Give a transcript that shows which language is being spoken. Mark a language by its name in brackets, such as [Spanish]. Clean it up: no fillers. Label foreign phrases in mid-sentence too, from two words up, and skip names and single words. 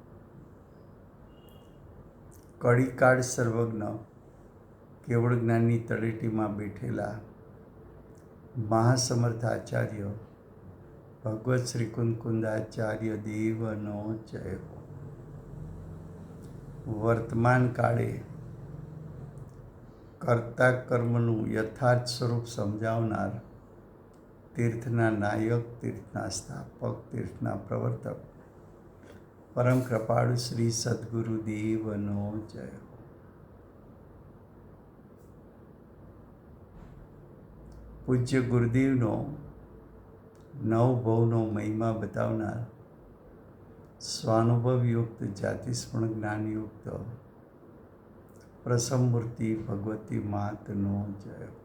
[Gujarati] कड़ी काળ સર્વજ્ઞ કેવળ જ્ઞાનની તળેટીમાં બેઠેલા મહાસમર્થ આચાર્ય ભગવત શ્રી કુંદકુંદાચાર્ય દેવનો જય હો। વર્તમાન કાળે કર્તા કર્મનું યથાર્થ સ્વરૂપ સમજાવનાર, તીર્થના નાયક, તીર્થના સ્થાપક, તીર્થના પ્રવર્તક પરમ કૃપાળુ શ્રી સદ્ગુરુદેવનો જય। પૂજ્ય ગુરુદેવનો નવ ભવનો મહિમા બતાવનાર, સ્વાનુભવ યુક્ત, જાતિસ્મરણ જ્ઞાન યુક્ત પ્રસમમૂર્તિ ભગવતી માતનો જય।